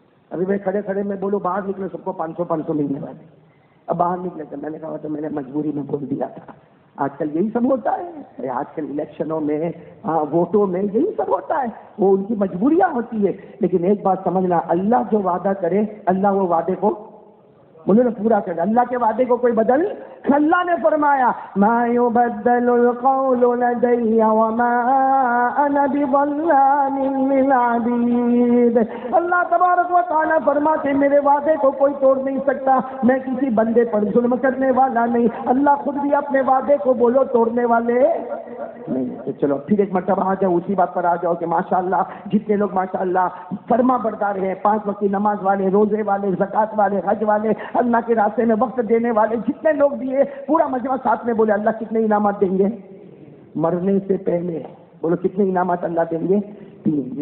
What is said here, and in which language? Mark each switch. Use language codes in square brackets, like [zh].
[ur] ابھی میں کھڑے کھڑے میں بولو باہر نکلے سب کو 500-500 ملنے والے, اب باہر نکلے تھے میں نے کہا تو میں نے مجبوری میں بول دیا تھا. آج کل یہی سب ہوتا ہے, ارے آج کل الیکشنوں میں, ہاں ووٹوں میں یہی سب ہوتا ہے, وہ ان کی مجبوریاں ہوتی ہے. لیکن ایک بات سمجھنا, اللہ جو وعدہ کرے اللہ وہ وعدے کو بولے نا پورا کر, اللہ کے وعدے کو کوئی بدل. [ar] اللہ نے فرمایا ما يبدل القول لدي وما انا بظلام للعبيد. [ur] اللہ تبارک و تعالیٰ فرماتے میرے وعدے کو کوئی توڑ نہیں سکتا, میں کسی بندے پر ظلم کرنے والا نہیں. اللہ خود بھی اپنے وعدے کو بولو توڑنے والے نہیں. چلو پھر ایک مرتبہ آ جاؤ اسی بات پر آ جاؤ کہ ماشاء اللہ جتنے لوگ ماشاء اللہ فرما بردار ہیں, پانچ وقت کی نماز والے, روزے والے, زکات والے, حج والے, اللہ کے راستے میں وقت دینے والے, جتنے لوگ بھی ہیں پورا مجمع ساتھ میں بولے اللہ کتنے انعامات دیں گے مرنے سے پہلے؟ بولو کتنے انعامات اللہ دیں گے؟ تین.